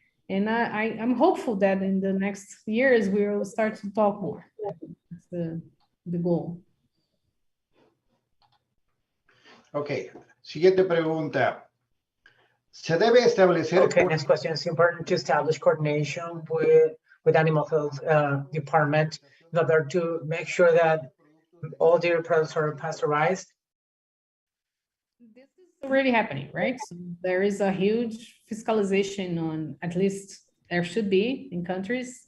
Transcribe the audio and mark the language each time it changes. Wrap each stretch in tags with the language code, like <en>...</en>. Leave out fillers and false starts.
<en>And I'm hopeful that in the next years, we will start to talk more. That's the goal.</en> <es>Okay, siguiente pregunta. Se debe establecer.</es> <en>Okay, next question. It's important to establish coordination with animal health department in order to make sure that all dairy products are pasteurized. This is already happening, right? So there is a huge fiscalization on, at least there should be in countries.</en>